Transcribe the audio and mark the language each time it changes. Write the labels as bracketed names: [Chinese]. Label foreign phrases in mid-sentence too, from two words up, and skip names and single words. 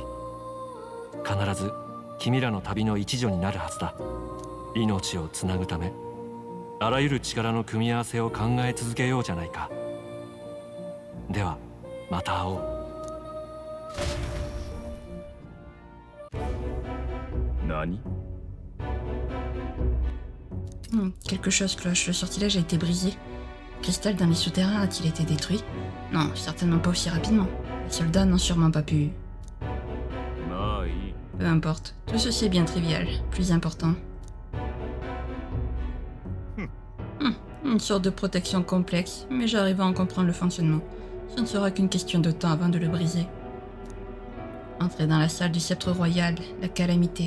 [Japanese] 必ず君らの旅の一助になるはずだ。命をつなぐためあらゆる力の組み合わせを考え続けようじゃないか。ではまた会おう。何？ [French] Quelque chose cloche, le sortilège a été brisé. Le cristal dans les souterrains a-t-il été détruit? Non, certainement pas aussi rapidement. Les soldats n'ont sûrement pas pu... [Japanese] まあいい。 [French] Peu importe, tout ceci est bien trivial. Plus important... Une sorte de protection complexe, mais j'arrive à en comprendre le fonctionnement. Ce ne sera qu'une question de temps avant de le briser. Entrez dans la salle du sceptre royal, la calamité.